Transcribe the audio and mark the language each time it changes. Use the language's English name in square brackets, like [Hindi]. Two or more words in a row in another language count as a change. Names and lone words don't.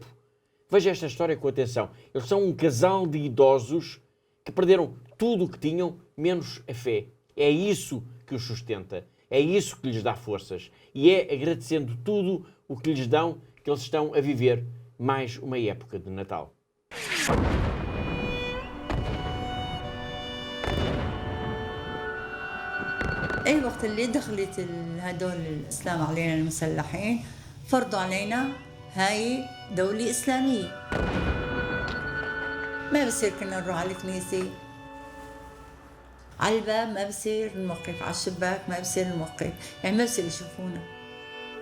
[Portuguese] Veja esta história com atenção. Eles são um casal de idosos que perderam tudo o que tinham, menos a fé. É isso que os sustenta. É isso que lhes dá forças. E é agradecendo tudo o que lhes dão que eles estão a viver mais uma época de Natal. [Arabic] أي وقت اللي دخلت هدول الإسلام علينا المسلحين فرضوا علينا هاي دولة إسلامية. ما بصير كنا نروح على الكنيسة، على الباب ما بصير نوقف، على الشباك ما بصير نوقف، يعني ما بصير يشوفونا.